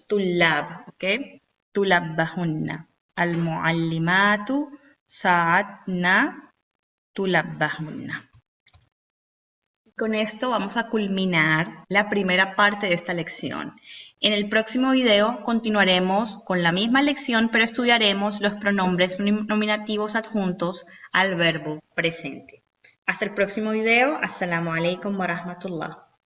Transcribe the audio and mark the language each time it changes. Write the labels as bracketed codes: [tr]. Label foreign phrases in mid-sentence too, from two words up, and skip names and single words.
[ar] طلاب، ok؟ طلابهن. المعلمة ساعدن طلابهن. [es] Con esto vamos a culminar la primera parte de esta lección. En el próximo video continuaremos con la misma lección, pero estudiaremos los pronombres nominativos adjuntos al verbo presente. Hasta el próximo video. [ar] السلام عليكم ورحمة الله.